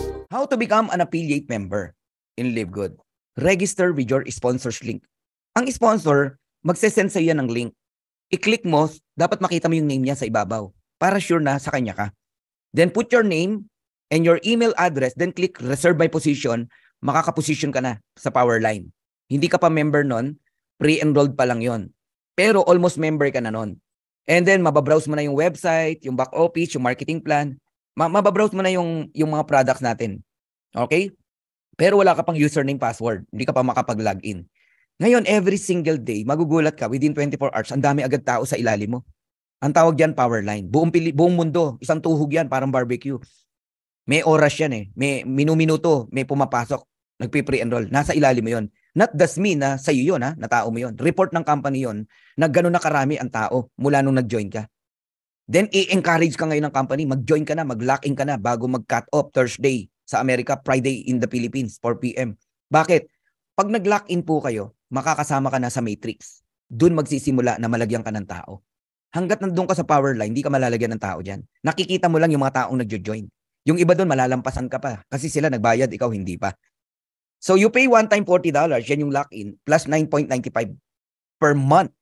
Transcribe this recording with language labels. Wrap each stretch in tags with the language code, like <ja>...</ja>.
<en>How to become an affiliate member in LiveGood. Register with your sponsor's link.</en> <tl>Ang sponsor, magsesend sa iyo ng link. I-click mo, dapat makita mo yung name niya sa ibabaw para sure na sa kanya ka.</tl> <en>Then put your name and your email address, then click reserve by position,</en> <tl>makakaposition ka na sa Powerline. Hindi ka pa member nun, pre-enrolled pa lang yon. Pero almost member ka na nun.</tl> <en>And then</en> <tl>mababrowse mo na yung website, yung back office, yung marketing plan. Mababrowse mo na yung mga products natin. Okay? Pero wala ka pang username, password. Hindi ka pa makapag-login. Ngayon, every single day, magugulat ka, within 24 hours, ang dami agad tao sa ilalim mo. Ang tawag yan, Powerline. Buong mundo, isang tuhog yan, parang barbecue. May oras yan eh. May minuminuto, may pumapasok, nagpi-pre-enroll. Nasa ilalim mo yun.</tl> <en>Not does mean</en> <tl>na sa'yo yun, na tao mo yun. Report ng company yun, na gano'n na karami ang tao mula nung nag-join ka. Then, i-encourage ka ngayon ng company, mag-join ka na, mag-lock-in ka na bago mag-cut off Thursday sa Amerika,</tl> <en>Friday in the Philippines, 4 p.m.</en> <tl>Bakit? Pag nag-lock-in po kayo, makakasama ka na sa matrix. Doon magsisimula na malagyan ka ng tao. Hanggat nandun ka sa Powerline, hindi ka malalagyan ng tao dyan. Nakikita mo lang yung mga taong nag-join. Yung iba doon, malalampasan ka pa. Kasi sila nagbayad, ikaw hindi pa.</tl> <en>So, you pay one time $40,</en> <tl>yan yung lock-in,</tl> <en>plus 9.95 per month.</en>